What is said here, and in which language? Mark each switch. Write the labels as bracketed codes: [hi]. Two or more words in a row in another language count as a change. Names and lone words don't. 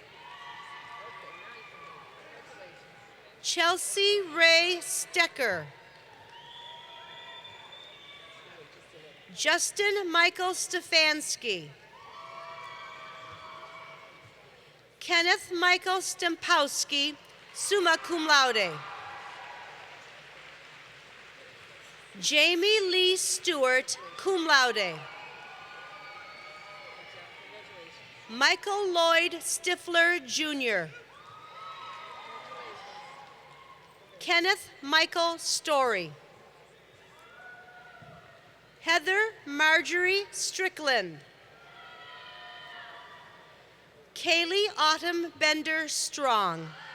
[en] Chelsea Ray Stecker. Justin Michael Stefanski. Kenneth Michael Stempowski, [la] summa cum laude. [en] Jamie Lee Stewart, [la] cum laude. [en] Michael Lloyd Stifler, Jr. Kenneth Michael Story. Heather Marjorie Strickland. Kaylee Autumn Bender Strong.